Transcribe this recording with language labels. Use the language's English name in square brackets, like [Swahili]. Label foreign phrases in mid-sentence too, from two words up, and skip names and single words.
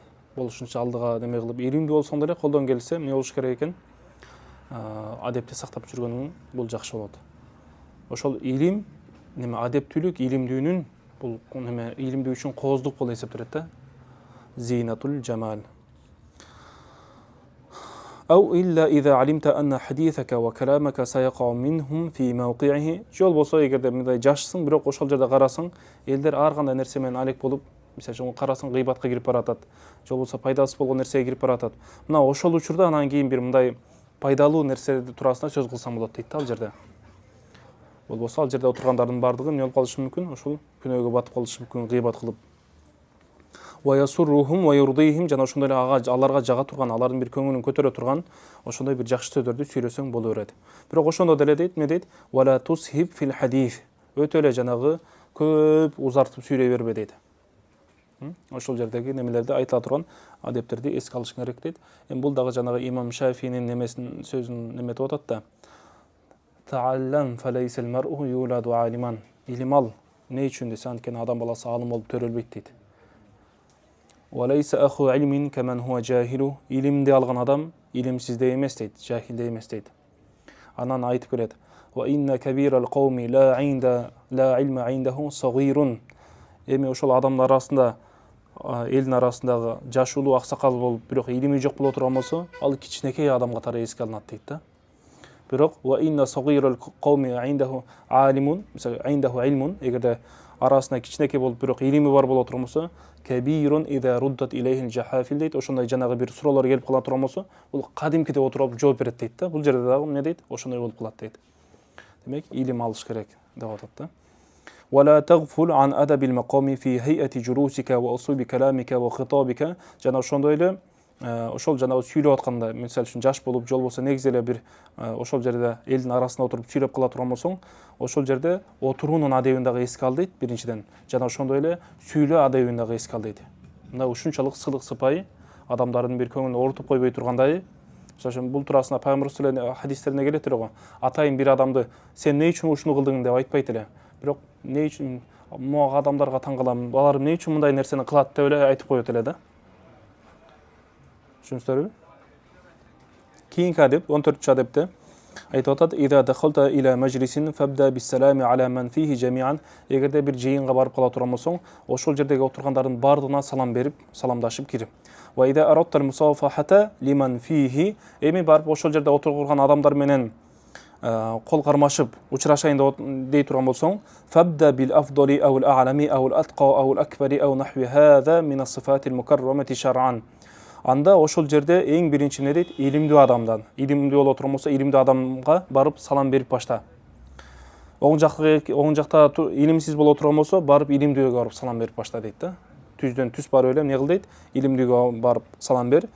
[Kyrgyz] Болушунча алдыга неме кылып, илимдүү болсоң деле колдон келсе эмне болуш керек экен? Адепти сактап жүргөнүң бул жакшы болот. Ошол илим, неме адептүүлүк илимдүүнүн бул неме илимдүү үчүн кооздук болуп эсептелет да. [Arabic] زينة الجمال. أو إلا إذا علمت أن حديثك وكلامك سيقع منهم في موقعه. [Kyrgyz] Жол болсо, эгерде мындай жашсың, бирок ошол жерде карасаң, элдер ар кандай нерсе менен алек болуп, мисалы карасаң гыйбатка кирип баратат. Же болбосо пайдасыз болгон нерсеге кирип баратат. Мына ошол учурда анан кийин бир мындай пайдалуу нерселерди туурасында сөз кылсаң болот дейт ал жерде. Болбосо ал жерде отургандардын бардыгы эмне болуп калышы мүмкүн? Ошол күнөөгө батып калышы мүмкүн, гыйбат кылып. [Arabic] ويسرهم ويرضيهم, [Kyrgyz] жана ошондой эле аларга жага турган, алардын бир көңүлүн көтөрө турган ошондой бир жакшы сөздөрдү сүйлөсөң боло берет. Бирок ошондо деле дейт, эмне дейт? [Arabic] ولا تسهب في الحديث. [Kyrgyz] Өтө эле жанагы көп узартып сүйлөй бербе дейт. Ошол жердеги немелерди айтыла турган адептерди эске алышың керек дейт. Эми бул дагы жанагы имам Шафийнин немесин сөзүн неметип атат да. [Arabic] تعلم فليس المرء يولد عالما. [Kyrgyz] Илим ал. Эмне үчүн десе, анткени адам баласы алым болуп төрөлбөйт дейт. [Arabic] وليس أخو علم كمن هو جاهل. [Kyrgyz] Илимди алган адам илимсиздей эмес дейт, жахилдей эмес дейт. Анан айтып келет. [Arabic] وإن كبير القوم لا علم عنده صغير. [Kyrgyz] Эми ошол адамдар арасында, элдин арасындагы жашуулуу аксакал болуп, бирок илими жок боло турган болсо, ал кичинекей адам катары эске алынат дейт да. [Arabic] Бирок وإن صغير القوم عنده عالم, [Kyrgyz] мисалы [Arabic] عنده علم, [Kyrgyz] эгерде арасында кичинекей болуп, бирок илими бар боло турган болсо, [Arabic] كبير إذا ردت إليه الجحافل [Kyrgyz] дейт. Ошондой жанагы бир суроолор келип кала турган болсо, бул кадимкиде отуруп жооп берет дейт да. Бул жерде дагы эмне дейт? Ошондой болуп калат дейт. Демек, илим алыш керек деп атат да. [Arabic] ولا تغفل عن أدب المقام في هيئة جلوسك وأسلوب كلامك وخطابك. [Kyrgyz] Жана ошондой эле ошол жанагы сүйлөп атканда, мисалы үчүн жаш болуп, жол болсо негизи эле бир ошол жерде элдин арасында отуруп сүйлөп кала турган болсоң, ошол жерде отуруунун адебин дагы эске ал дейт биринчиден. Жана ошондой эле сүйлөө адебин дагы эске ал дейт. Мына ушунчалык сылык сыпайы адамдардын бир көңүлүн оорутуп койбой тургандай. Мисалы үчүн бул туурасында Пайгамбарыбыздын хадистерине келет эле. Атайын бир адамды сен эмне үчүн ушуну кылдың деп айтпайт эле. Бирок эмне үчүн могу адамдарга таң калам, алар эмне үчүн мындай нерсени кылат деп эле айтып коет эле да. Түшүнүңүздөрбү? Кийинки адеп 14-чү адепте айтып атат: [Arabic] "إذا دخلت إلى مجلس فابدأ بالسلام على من فيه جميعا." [Kyrgyz] Эгерде бир жыйынга барып кала турган болсоң, ошол жердеги отургандардын бардыгына салам берип, саламдашып кирип. [Arabic] "وإذا أردت المصافحة لمن فيه." [Kyrgyz] Эми барып ошол жерде отурган адамдар менен кол кармашып учурашайын дей турган болсоң, [Arabic] "فابدأ بالأفضل أو الأعلم أو الأتقى أو الأكبر أو نحو هذا من الصفات المكرمة شرعا." [Kyrgyz] Анда ошол жерде эң биринчи эмне дейт? Илимдүү адамдан. Илимдүү боло турган болсо, илимдүү адамга барып салам берип башта. Оң жакта илимсиз боло турган болсо, барып илимдүүгө барып салам берип башта дейт да. Түздөн түз барып эле эмне кыл дейт? Илимдүүгө барып салам бер.